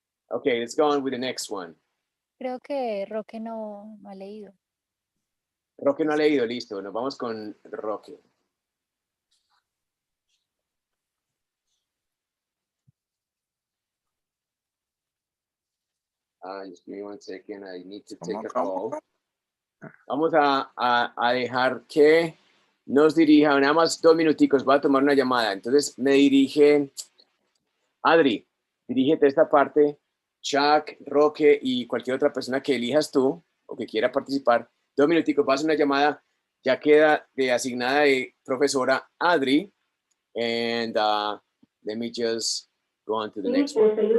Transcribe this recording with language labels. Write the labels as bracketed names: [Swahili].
[English] Okay, let's go on with the next one. [Spanish] Creo que Roque no ha leído. Roque no ha leído, listo. Nos vamos con Roque. [English] Just give me 1 second. I need to take a call. [Spanish] Vamos a dejar que nos dirija, nada más 2 minuticos, voy a tomar una llamada. Entonces me dirige Adri, dirígete a esta parte, Chuck, Roque y cualquier otra persona que elijas tú o que quiera participar. 2 minuticos, vas a una llamada, ya queda de asignada de profesora Adri. [English] And let me just go on to the next one.